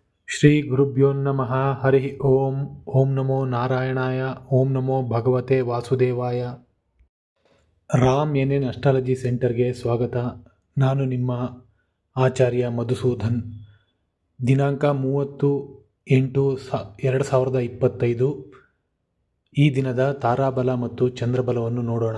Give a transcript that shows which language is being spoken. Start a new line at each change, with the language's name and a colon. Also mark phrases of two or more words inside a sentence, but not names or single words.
Sanskrit: ಶ್ರೀ ಗುರುಭ್ಯೋ ನಮಃ. ಹರಿ ಓಂ. ಓಂ ನಮೋ ನಾರಾಯಣಾಯ. ಓಂ ನಮೋ ಭಗವತೆ ವಾಸುದೇವಾಯ.
Kannada: ರಾಮ್ ಎನ್ ಅಸ್ಟ್ರಾಲಜಿ ಸೆಂಟರ್ಗೆ ಸ್ವಾಗತ. ನಾನು ನಿಮ್ಮ ಆಚಾರ್ಯ ಮಧುಸೂದನ್. ದಿನಾಂಕ 30/8/2025 ಈ ದಿನದ ತಾರಾಬಲ ಮತ್ತು ಚಂದ್ರಬಲವನ್ನು ನೋಡೋಣ.